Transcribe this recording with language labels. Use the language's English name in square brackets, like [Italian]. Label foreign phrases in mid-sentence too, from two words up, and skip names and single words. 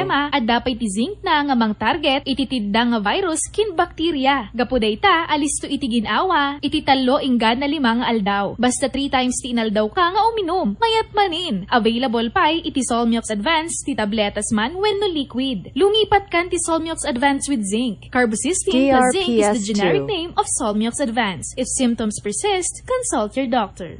[Iloko] plema, adda pa iti zinc na nga mang target, iti tidda nga virus, kin bakterya. Gapu dayta, alisto iti ginawa, iti talo inggan na 5 aldaw. Basta 3 times ti inaldaw ka nga uminom, mayat manin. Available pa iti Solmiox Advance, ti tabletas man, wenno liquid. Lumipat kan ti Solmiox Advance with Zinc. [English] Carbocysteine plus zinc is the DRPS2. generic name of Solmiox Advance. If symptoms persist, consult your doctor.